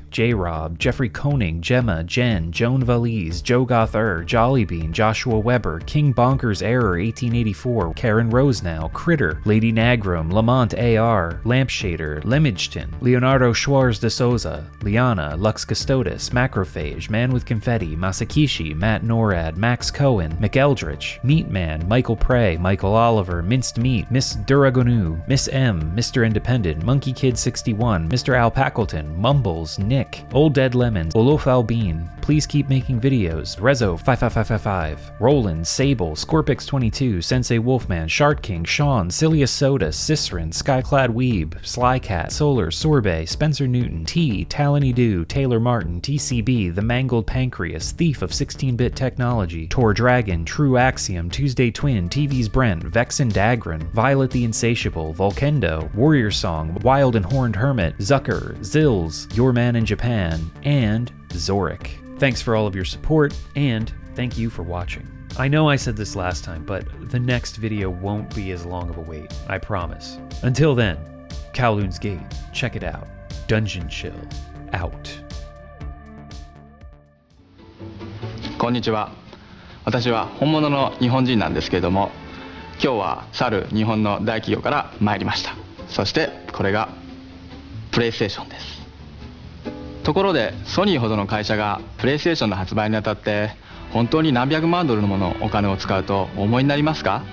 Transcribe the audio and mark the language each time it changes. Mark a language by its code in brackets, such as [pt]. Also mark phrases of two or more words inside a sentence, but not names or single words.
[en] J-Rob, Jeffrey Koenig, Gemma, Jen, Joan Valise, Joe Gother, Jollybean, Joshua Weber, King Bonkers Error 1884, Karen Rosenow, Critter, Lady Nagrum, Lamont AR, Lampshader, Lemidgeton, Leonardo Schwarz de Souza, Liana, Lux Custodes, Macrophage, Man with Confetti, Masakishi, Matt Norad, Max Cohen, McEldritch, Meatman, Michael Prey, Michael Oliver, Minced Meat, Miss Duragonu, Miss M, Mr. Independent, Monkey Kid 61, Mr. Al Packleton, Mumbles, Nick, Old Dead Lemons, Olof Albine, Please Keep Making Videos, Rezo 55555, Roland, Sable, Scorpix22, Sensei Wolfman, Shard King, Sean, Silius Soda, Cicerin, Skyclad Weeb, Slycat, Solar, Sorbet, Spencer Newton, T, Talony Dew, Taylor Martin, TCB, The Mangled Pancreas, Thief of 16-Bit Technology, Tor Dragon, True Axiom, Tuesday Twin, TV's Brent, Vexen Dagran, Violet the Insatiable, Volkendo, Warrior Song, Wild and Horned Hermit, Zucker, Zills, Your Man in Japan, and Zorik. Thanks for all of your support, and thank you for watching. I know I said this last time, but the next video won't be as long of a wait, I promise. Until then, KOWLOON'S Gate, check it out. Dungeon Chill, out. [ja] こんにちは。私は本物の日本人なんですけれども、今日は去る日本の大企業から参りました。そしてこれがプレイステーションです。ところでソニーほどの会社がプレイステーションの発売にあたって本当に何百万ドルものお金を使うとお思いになりますか？